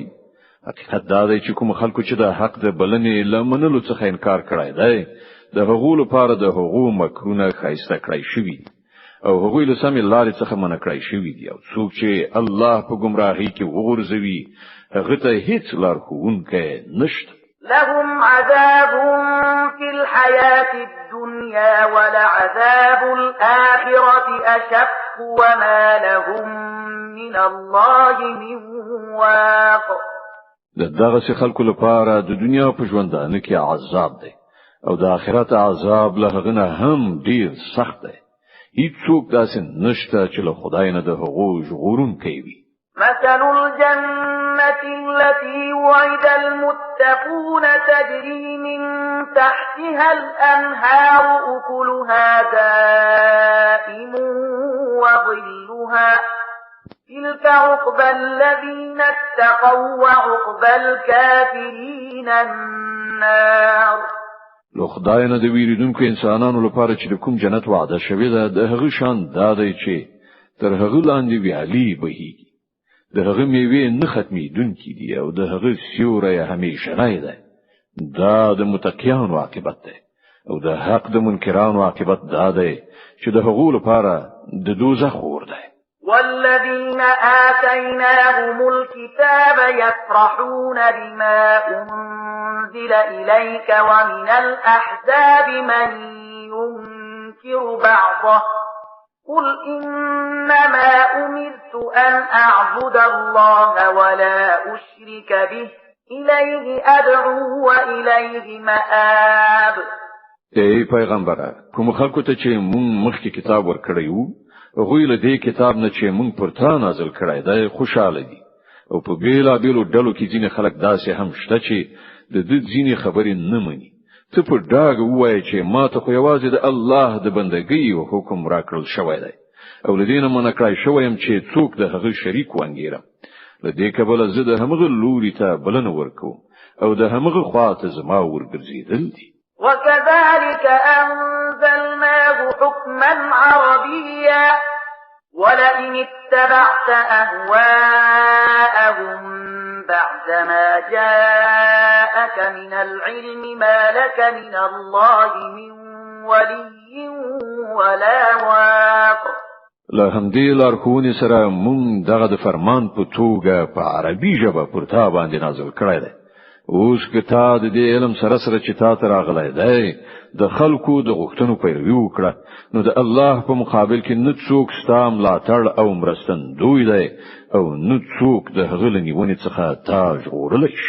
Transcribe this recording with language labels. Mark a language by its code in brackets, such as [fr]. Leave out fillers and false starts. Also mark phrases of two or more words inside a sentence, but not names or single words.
[ps] حقیقت دا دی چې کوم خلکو چې د حق د بلنې لمنلو څخه انکار کړی دی د هغو لپاره د هغو مکرونه خایسته کړی شوی او هغوی له سمې لارې څخه منع کړی شوی دی او څوک چې الله په گمراهۍ کې وغورځوي هغه ته هیڅ لارښوونکی نشته. [ar] لهم عذاب في الحياة الدنيا ولعذاب الآخرة أشق وما لهم من الله من واق. [ps] دغه خلکو لپاره د دنیا په ژوندانه کې عذاب دی او د آخرت عذاب له هغه نه هم ډیر سخت دی. هیڅوک داسې نشته چې له خدای نه د هغو ژغورونکی وي. [ar] مثل الجنة التي وعد المتقون تجري من تحتها الأنهار أكلها دائم وظلها تلك عقبى الذين اتقوا وعقبى الكافرين النار. [ps] لو خدای نه د ویریدونکو انسانانو لپاره چې کوم جنت وعده شوی ده د هغه شان دادی چې تر هغه لاندې ویالي بهیږي د هغه میوه نه ختمیدونکې دي او د هغه سیوری همیشه نه ده. دا د متقینو عاقبت ده او د حق د منکرانو عاقبت دا ده چې د هغو لپاره د دوزخ اور ده. [ar] والذين آتيناهم الكتاب يفرحون بما أنزل إليك ومن الأحزاب من ينكر بعضه قل إنما أمرت أن أعبد الله ولا أشرك به إليه أدعو وإليه مآب. [ps] ای پیغمبره کوم خلکو ته چې مونږ مخکې کتاب ورکړیو غوی له دې کتاب نه چې مونږ پر تا نازل کړی دی خوشاله دي او په بیلابیلو ډلو کې ځینې خلک داسې هم شته چې د دې ځینې خبرې نه مني. ته په ډاګ ووایې چې ما ته خو یوازې د الله د بندګۍ او حکم راکړل شوی دی او له دې نه منع کړی شوی یم چې څوک د هغه شریک وانګیرم. له دې کبله زه د همغه لوري ته بلنه ورکوم او د همغه خوا ته زما ورګرځېدل دي. [ar] وكذلك أنزلناه حكما عربيا ولئن اتبعت أهواءهم بعدما جاءك من العلم ما لك من الله من ولي ولا واق. [ps] له همدې لارښوونې سره مونږ دغه د فرمان په توګه په عربي ژبه پر تا باندې نازل کړی دی. اوس که تا د دې علم سره چې تا ته راغلی دی د خلکو د غوښتنو پیروي وکړه نو د الله په مقابل کې نه څوک ستا ملاتړ او مرستندوی دی او نه څوک د هغه له نیونې څخه تا ژغورلی شي.